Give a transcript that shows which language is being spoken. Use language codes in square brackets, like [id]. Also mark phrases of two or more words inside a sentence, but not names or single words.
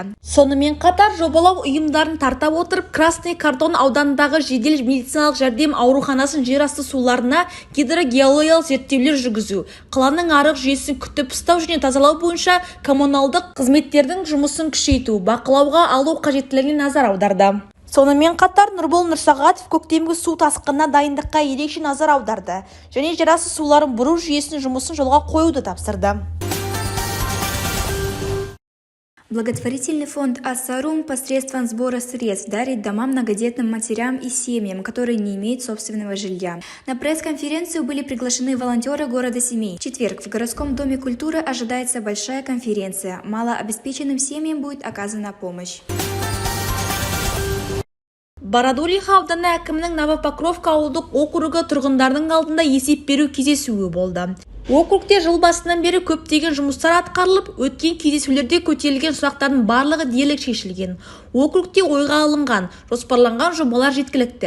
[kk] Сонымен қатар жобалау ұйымдарын тарта отырып, Красный Кордон ауданындағы жедел медициналық жәрдем ауруханасын жерасты суларына гидрогеологиялық зерттеулер жүргізу, қаланың арық жүйесін күтіп ұстау және тазалау бойынша коммуналдық қызметтердің жұмысын күшейту, бақылауға алу қажеттілігіне назар аударды. Сонымен қатар Нұрбол Нұрсағатов көктемгі су тасқынына дайындыққа ерекше назар аударды және жерасты суларын бұру жүйесінің жұмысын жолға қоюды тапсырды. [ru] Благотворительный фонд «Ассарум» посредством сбора средств дарит домам, многодетным матерям и семьям, которые не имеют собственного жилья. На пресс-конференцию были приглашены волонтеры города Семей. В четверг в городском доме культуры ожидается большая конференция. Малообеспеченным семьям будет оказана помощь. [kk] Бородулиха ауданы әкімінің Новопокровка ауылдық округі тұрғындардың алдында есеп беру кездесуі болды. Округте жыл басынан бері көптеген жұмыстар атқарылып, өткен кездесулерде көтерілген сұрақтардың барлығы дерлік шешілген. Округте ойға алынған, жоспарланған жобалар жеткілікті.